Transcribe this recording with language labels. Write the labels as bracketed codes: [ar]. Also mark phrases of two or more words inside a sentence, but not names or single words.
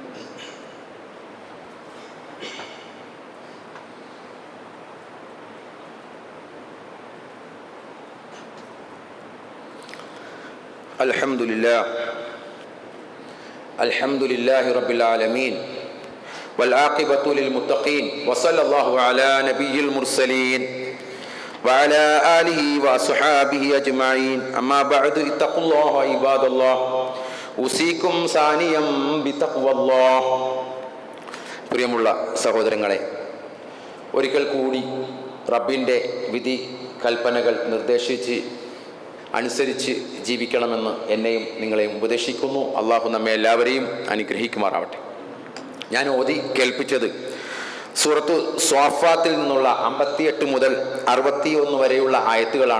[ar] الحمد لله رب العالمين والعاقبة للمتقين وصلى الله على نبي المرسلين وعلى آله وصحابه أجمعين أما بعد اتقوا الله عباد الله أوصيكم ثانيا بتقوى الله. [ml] പ്രിയമുള്ള സഹോദരങ്ങളെ, ഒരിക്കൽ കൂടി റബ്ബിൻ്റെ വിധി കൽപ്പനകൾ നിർദ്ദേശിച്ച് അനുസരിച്ച് ജീവിക്കണമെന്ന് എന്നെയും നിങ്ങളെയും ഉപദേശിക്കുന്നു. അള്ളാഹു നമ്മെ എല്ലാവരെയും അനുഗ്രഹിക്കുമാറാവട്ടെ. ഞാൻ ഓതി കേൾപ്പിച്ചത് സൂറത്തു സ്വാഫാത്തിൽ നിന്നുള്ള 58 മുതൽ 61 വരെയുള്ള ആയത്തുകളാണ്.